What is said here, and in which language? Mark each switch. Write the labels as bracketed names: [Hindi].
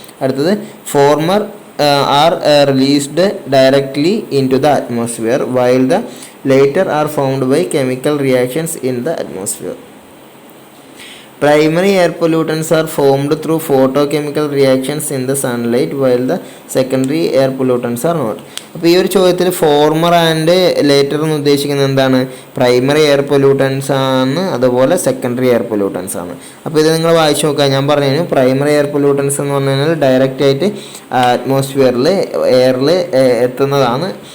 [English] അടുത്തത് former are released directly into the atmosphere while the later are found by chemical reactions in the atmosphere. Primary air pollutants are formed through photochemical reactions in the sunlight while the secondary air pollutants are not. [Malayalam] അപ്പോൾ ഈ ഒരു ചോദ്യത്തിൽ former and later എന്ന് ഉദ്ദേശിക്കുന്നത് എന്താണ്? Primary air pollutants ആണ്, അതുപോലെ secondary air pollutants ആണ്. അപ്പോൾ ഇത് നിങ്ങൾ വായിച്ചു നോക്കുക. ഞാൻ പറഞ്ഞു, പ്രൈമറി എയർ പൊല്യൂട്ടൻസ് എന്ന് പറഞ്ഞു കഴിഞ്ഞാൽ ഡയറക്റ്റ് ആയിട്ട് അറ്റ്മോസ്ഫിയറിൽ, എയറിൽ എത്തുന്നതാണ്.